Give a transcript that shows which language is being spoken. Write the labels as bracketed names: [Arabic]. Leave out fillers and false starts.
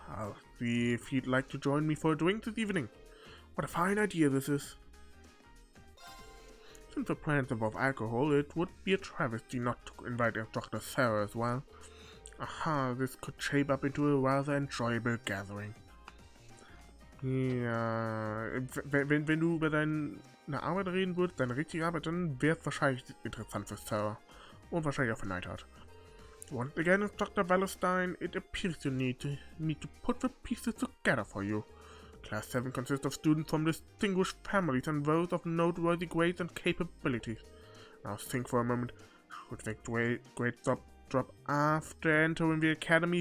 [English] I'll see if he'd like to join me for a drink this evening. What a fine idea this is. Since the plans involve alcohol, it would be a travesty not to invite Dr. Sarah as well. Aha, this could shape up into a rather enjoyable gathering. [German] Ja, wenn du über deine Arbeit reden würdest, deine richtige Arbeit, dann wäre es wahrscheinlich interessant für Sarah. Und wahrscheinlich auch für Neidhart. [English] Once again, Dr. Wallerstein, it appears you need to put the pieces together for you. Class 7 consists of students from distinguished families and those of noteworthy grades and capabilities. Now think for a moment. Should the grades drop after entering the academy?